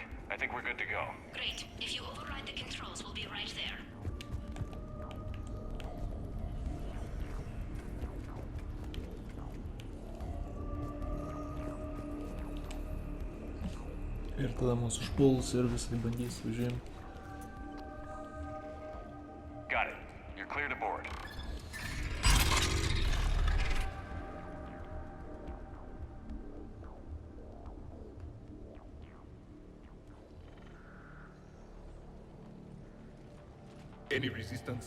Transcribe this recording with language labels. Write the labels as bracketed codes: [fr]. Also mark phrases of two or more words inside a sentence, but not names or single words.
[en] I think we're good to go. Great. If you override the controls, we'll be right there. [lt] Ir tada mūsų užpuls ir visai bandys užimti. [en] Got it. You're clear to board. Any resistance?